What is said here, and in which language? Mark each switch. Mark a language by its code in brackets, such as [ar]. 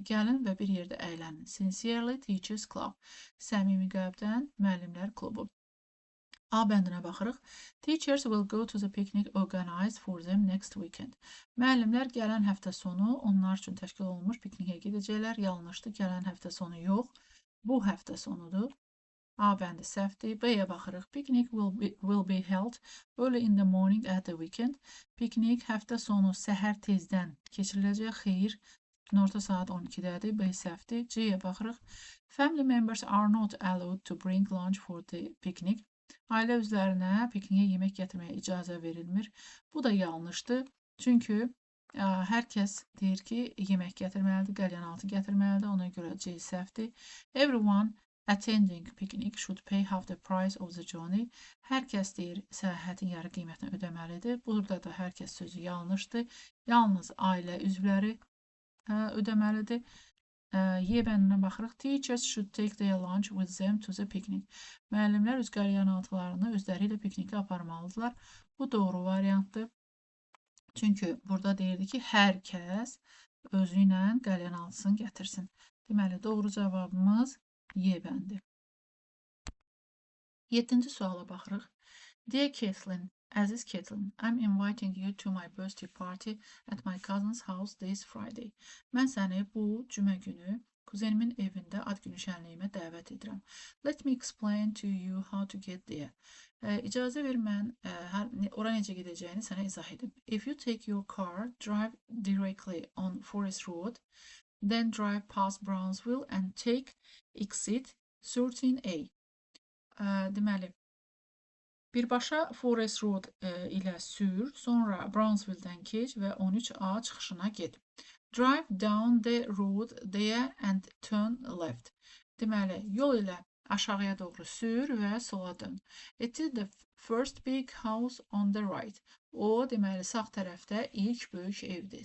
[az] Gəlin və bir yerdə əylənin. [en] Sincerely Teachers Club. [az] Səmimi qəlbdən müəllimlər klubu. A bəndinə baxırıq. [en] Teachers will go to the picnic organized for them next weekend. [az] Müəllimlər gələn həftə sonu onlar üçün təşkil olunmuş piknikə gedəcəklər. Yanlışdır, gələn həftə sonu yox. Bu həftə sonudur. A bəndi səhvdir. B-yə baxırıq. [en] Picnic will be held early in the morning at the weekend. [az] Piknik həftə sonu səhər tezdən keçiriləcək. Xeyr, günorta saat 12-dədir. B səhvdir. C-yə baxırıq. [en] Family members are not allowed to bring lunch for the picnic. [az] Ailə üzvlərinə pikniyə yemək gətirməyə icazə verilmir. Bu da yanlışdır. Çünki hər kəs deyir ki, yemək gətirməlidir, qəlyanaltı gətirməlidir. Ona görə C səhvdir. [en] Everyone attending picnic should pay half the price of the journey. [az] Hər kəs deyir, səyahətin yarı qiymətini ödəməlidir. Burada da hər kəs sözü yanlışdır. Yalnız ailə üzvləri ödəməlidir. Y bəndinə baxırıq. [en] Teachers should take their lunch with them to the picnic. [az] Müəllimlər öz qəlyanaltılarını özləri ilə piknikə aparmalıdırlar. Bu doğru variantdır. Çünki burada deyirdi ki, hər kəs özü ilə qəlyanaltısını gətirsin. Deməli, doğru cavabımız Y bəndi. 7-ci suala baxırıq. [en] Dear Kathleen, [az] əziz Kathleen, [en] I'm inviting you to my birthday party at my cousin's house this Friday. [az] Mən səni bu cümə günü Kuzenimin evində ad günü şənliyimə dəvət edirəm. [en] Let me explain to you how to get there. [az] İcazə ver mən ora necə gedəcəyini sənə izah edim. [en] If you take your car, drive directly on Forest Road, then drive past Brownsville and take exit 13A. [az] Deməli, birbaşa Forest Road ilə sür, sonra Brownsville-dən keç və 13A çıxışına get. [en] Drive down the road there and turn left. [az] Deməli, yol ilə aşağıya doğru sür və sola dön. [en] It is the first big house on the right. [az] O, deməli, sağ tərəfdə ilk böyük evdir.